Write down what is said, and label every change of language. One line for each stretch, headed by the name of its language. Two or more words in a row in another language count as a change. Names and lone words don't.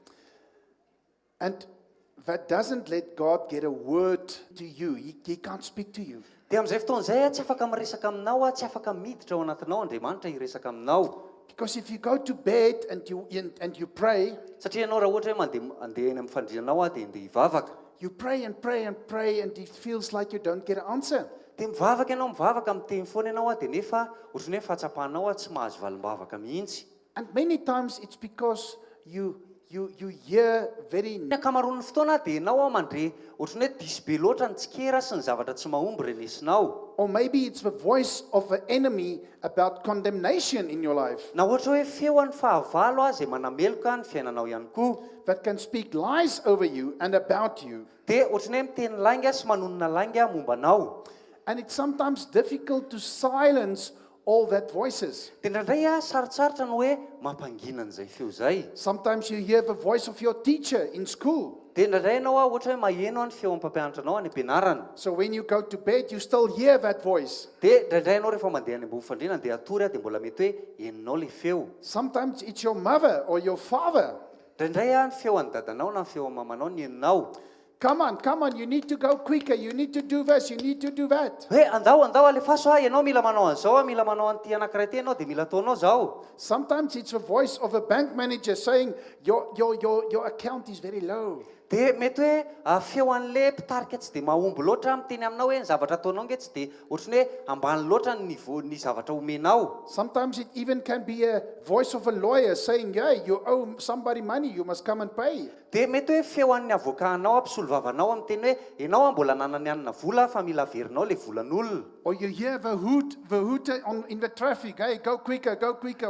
English: And that doesn't let God get a word to you. He can't speak to you.
Malagasy: Dia amin'izay fotoan'izay a tsy afaka miresaka aminao a, tsy afaka miditra ao anatinao Andriamanitra hiresaka aminao.
English: Because if you go to bed and you pray,
Malagasy: Satria ianao raha ohatra hoe andeha eny amin'ny fandrianao a dia andeha hivavaka.
English: you pray and pray and pray, and it feels like you don't get an answer.
Malagasy: Dia mivavaka ianao mivavaka miteny foana ianao a dia nefa ohatrany hoe fahatsapahanao a tsy mahazo valim-bavaka mihitsy.
English: And many times it's because you hear very
Malagasy: Ny akamaroan'ny fotoana dia ianao a mandre ohatrany hoe diso be loatra ny tsikera sy ny zavatra tsy mahomby renesinao.
English: or maybe it's the voice of the enemy about condemnation in your life
Malagasy: Na ohatra hoe feoan'ny fahavalo a izay manameloka ny fiainanao ihany koa.
English: that can speak lies over you and about you.
Malagasy: Dia ohatrany hoe miteny lainga sy manonona lainga momba anao.
English: And it's sometimes difficult to silence all that voices.
Malagasy: Dia indraindray a sarotsarotra no hoe mampangina an'izay feo izay.
English: Sometimes you hear the voice of your teacher in school.
Malagasy: Dia indraindray ianao a ohatra hoe maheno ny feon'ny mpampianatra anao any am-pianarana.
English: So when you go to bed, you still hear that voice.
Malagasy: Dia indraindray ianao rehefa mandeha any ambony fandriana dia atory a dia mbola mety hoe heninao ilay feo.
English: Sometimes it's your mother or your father.
Malagasy: Indraindray a ny feo an'ny dadanao na ny feo an'ny mamanao ny heninao.
English: Come on, you need to go quicker, you need to do this, you need to do that.
Malagasy: Hoe andao alefaso a, ianao mila manao an'izao a, mila manao an'ity anankiray ty ianao dia mila ataonao zao.
English: Sometimes it's the voice of a bank manager saying, your account is very low.
Malagasy: dia mety hoe feo an'le mpitarika tsy dia mahomby loatra miteny aminao hoe ny zavatra ataonao nge tsy dia ohatrany hoe ambany loatra ny zavatra omenao.
English: Sometimes it even can be a voice of a lawyer saying, hey, you owe somebody money, you must come and pay.
Malagasy: Dia mety hoe feo an'ny avokanao mpisolo vavanao miteny hoe ianao mbola nanany anina vola fa mila averinao le volan'olona.
English: Or you hear the hooter in the traffic, hey, go quicker, go quicker.